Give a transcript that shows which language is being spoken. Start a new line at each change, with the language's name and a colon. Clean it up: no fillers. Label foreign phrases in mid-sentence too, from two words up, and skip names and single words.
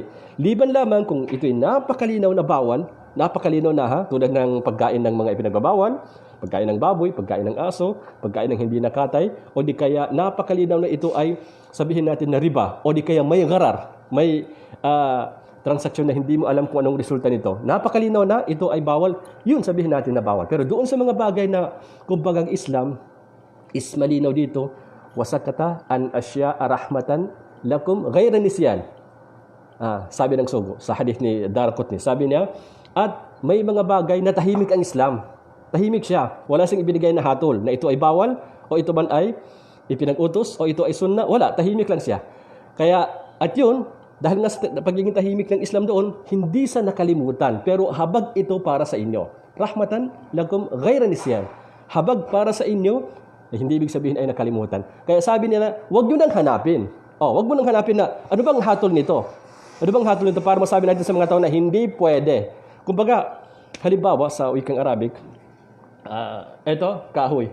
Filipino: Liban lamang kung ito'y napakalinaw na bawal, napakalinaw na tulad ng pagkain ng mga ipinagbabawal, pagkain ng baboy, pagkain ng aso, pagkain ng hindi nakatay, o di kaya napakalinaw na ito ay sabihin natin na riba, o di kaya may gharar, may transaksyon na hindi mo alam kung anong resulta nito. Napakalinaw na ito ay bawal, yun sabihin natin na bawal. Pero doon sa mga bagay na kumbagang Islam is malinaw dito,
Arabic: وسكت عن أشياء رحمة لكم غير نسيان.
Filipino: Sabi ng Sugo sa hadith ni Daraqutni, sabi niya, at may mga bagay na tahimik ang Islam. Tahimik siya. Wala siyang ibinigay na hatol na ito ay bawal o ito man ay ipinag-utos o ito ay sunna. Wala, tahimik lang siya. Kaya at yun, dahil nga sa pagiging tahimik ng Islam doon, hindi sa nakalimutan. Pero habag ito para sa inyo.
Arabic: رحمة لكم غير نسيان.
Filipino: Habag para sa inyo, hindi ibig sabihin ay nakalimutan. Kaya sabi nila, wag nyo nang hanapin. Wag mo nang hanapin na, ano bang hatol nito? Ano bang hatol nito para masabi natin sa mga tao na hindi pwede? Kumbaga, halimbawa sa wikang Arabic, eto, kahoy.